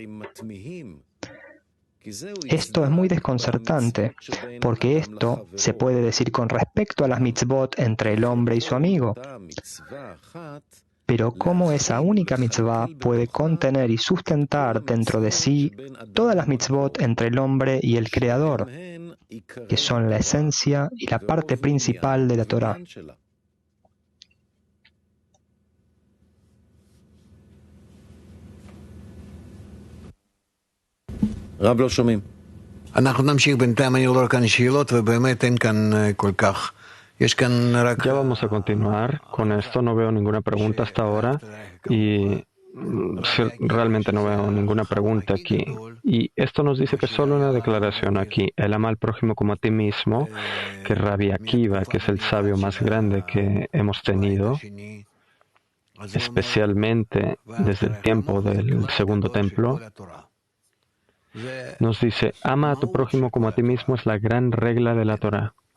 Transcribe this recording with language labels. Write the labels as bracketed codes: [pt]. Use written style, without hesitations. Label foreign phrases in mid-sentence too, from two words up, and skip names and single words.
[es] Esto es muy desconcertante, porque esto se puede decir con respecto a las mitzvot entre el hombre y su amigo. Pero ¿cómo esa única mitzvah puede contener y sustentar dentro de sí todas las mitzvot entre el hombre y el Creador, que son la esencia y la parte principal de la Torá? [he] רב לא שומעים. אנחנו נמשיך בינתיים, אני רואה כאן שאלות ובאמת אין כאן כל כך. יש כאן רק... [es] Ya vamos a continuar con esto, no veo ninguna pregunta hasta ahora y realmente no veo ninguna pregunta aquí. Y esto nos dice que solo una declaración aquí, el ama al prójimo como a ti mismo, que Rabbi Akiva, que es el sabio más grande que hemos tenido, especialmente desde el tiempo del segundo templo, nos dice, ama a tu prójimo como a ti mismo es la gran regla de la Torá.